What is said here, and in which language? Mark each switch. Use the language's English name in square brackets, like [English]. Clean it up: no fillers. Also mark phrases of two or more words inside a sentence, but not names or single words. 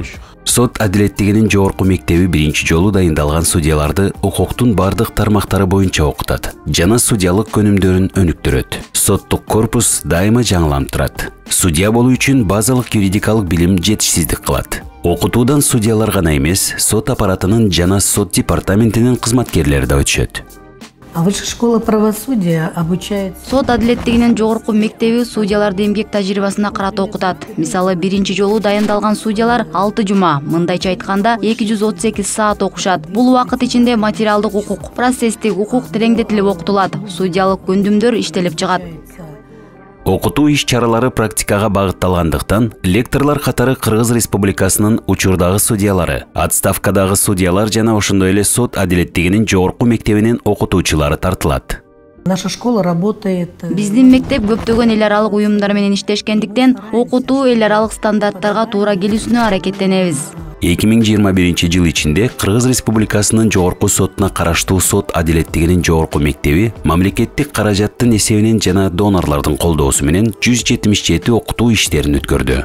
[Kyrgyz] Сот адилеттигинин жогорку мектеби биринчи жолу дайындалган судьяларды укуктун бардык тармактары боюнча окутат жана судьялык өнүмдөрүн өнүктүрөт. Соттук корпус дайыма жаңыланып турат. Судья болуу үчүн базалык юридикалык билим жетишсиздик кылат. Окутуудан судьялар гана эмес, сот аппаратынын жана сот департаментинин кызматкерлери да өтүшөт. [Russian] А Высшая школа правосудия обучает. [Kyrgyz] Сот адилеттигинин жогорку мектеби судьяларды эмгек тажрыйбасына карата окутат. Мисалы, биринчи жолу дайындалган судьялар 6 жума, мындайча айтканда 238 саат окушат. Бул убакыт ичинде материалдык укук, процесстик укук тереңдетилип окутулат. Судьялык көндүмдөр иштелип чыгат. Окутуу иш-чаралары практикага багытталгандыктан, лекторлор катары Кыргыз Республикасынын учурдагы судьялары, отставкадагы судьялар жана ошондой эле сот адилеттигинин жогорку мектебинин окутуучулары тартылат. [Russian] Наша школа работает. [Kyrgyz] Биздин мектеп көптөгөн эл аралык уюмдар менен иштешкендиктен, окутуу эл аралык стандарттарга туура келүүсүнө аракеттенебиз. 2021 жыл ичинде Кыргыз Республикасынын жогорку сотуна караштуу сот адилеттигинин жогорку мектеби мамлекеттик каражаттын эсебинен жана донорлордун колдоосу менен 177 окутуу иштерин өткөрдү.